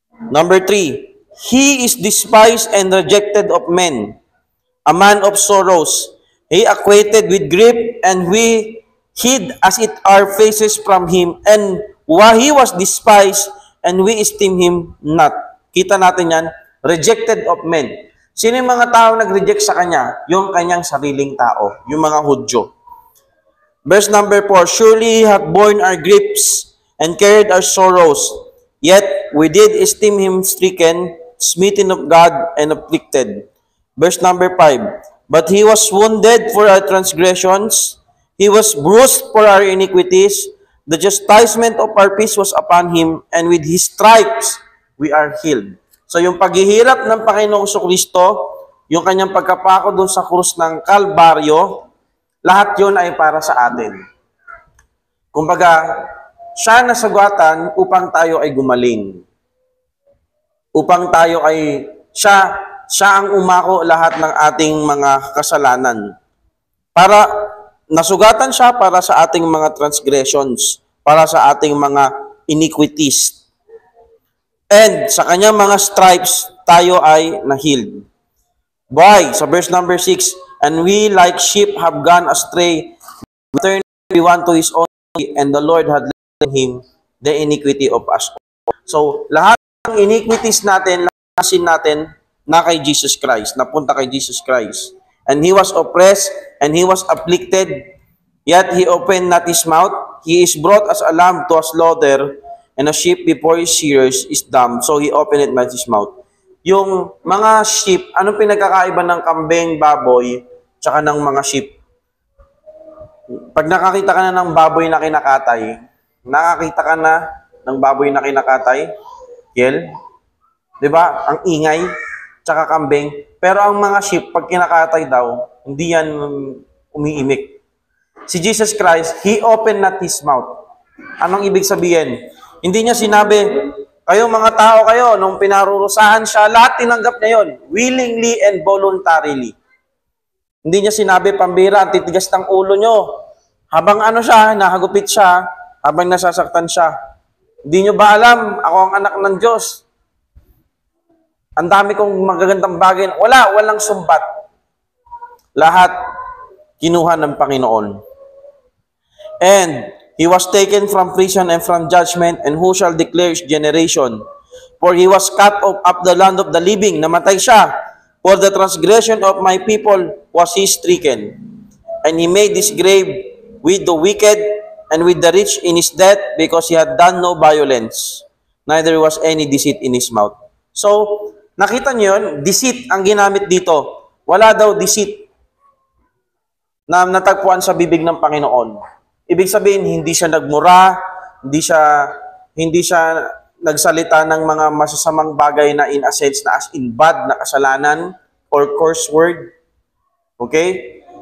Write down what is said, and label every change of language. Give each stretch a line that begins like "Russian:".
English: Number 3, he is despised and rejected of men, a man of sorrows. He acquainted with grief, and we hid as it our faces from him. And while he was despised, and we esteem him not.
Filipino: Kita natin yan,
English: rejected of men.
Filipino: Sino yung mga tao nag-reject sa kanya? Yung kanyang sariling tao, yung mga Hudyo.
English: Verse number 4, surely he hath borne our griefs and carried our sorrows, yet we did esteem him stricken, smitten of God, and afflicted. Verse number 5, but he was wounded for our transgressions, he was bruised for our iniquities, the chastisement of our peace was upon him, and with his stripes we are healed.
Filipino: So yung paghihirap ng Panginoong Kristo, yung kanyang pagkapako doon sa krus ng Kalbaryo, lahat yun ay para sa atin. Kumbaga, siya nasugatan upang tayo ay gumaling. Upang tayo ay, siya ang umako lahat ng ating mga kasalanan. Para, nasugatan siya para sa ating mga transgressions, para sa ating mga iniquities. And sa kanyang mga stripes, tayo ay na-healed.
English: Why? Sa verse number 6, and we like sheep have gone astray, we turned everyone to his own way, and the Lord had left him the iniquity of us.
Filipino: So, lahat ng iniquities natin, sin natin, na kay Jesus Christ, napunta kay Jesus Christ.
English: And he was oppressed, and he was afflicted, yet he opened not his mouth. He is brought as a lamb to a slaughter, and a sheep before his shearers is dumb, so he opened not his mouth.
Filipino: Yung mga sheep, anong pinagkakaiba ng kambing, baboy, tsaka ng mga sheep? Pag nakakita ka na ng baboy na kinakatay, nakakita ka na ng baboy na kinakatay, Kiel? Di ba? Ang ingay, tsaka kambing. Pero ang mga sheep, pag kinakatay daw, hindi yan umiimik. Si Jesus Christ,
English: he opened not his mouth.
Filipino: Anong ibig sabihin? Hindi niya sinabi, kayo mga tao kayo, nung pinarurusahan siya, lahat tinanggap niya yun,
English: willingly and voluntarily.
Filipino: Hindi niya sinabi, pambira, ang titigas ng ulo nyo. Habang ano siya, nahagupit siya, habang nasasaktan siya. Hindi nyo ba alam, ako ang anak ng Diyos. Ang dami kong magagandang bagay. Walang sumbat. Lahat, kinuha ng Panginoon.
English: And he was taken from prison and from judgment, and who shall declare his generation? For he was cut off up the land of the living.
Filipino: Namatay siya.
English: For the transgression of my people was he stricken. And he made his grave with the wicked and with the rich in his death, because he had done no violence, neither was any deceit in his mouth.
Filipino: So, nakita niyo yun? Deceit ang ginamit dito. Wala daw deceit na natagpuan sa bibig ng Panginoon. Ibig sabihin, hindi siya nagmura, hindi siya nagsalita ng mga masasamang bagay na
English: in a sense
Filipino: na as in bad na kasalanan or curse word. Okay?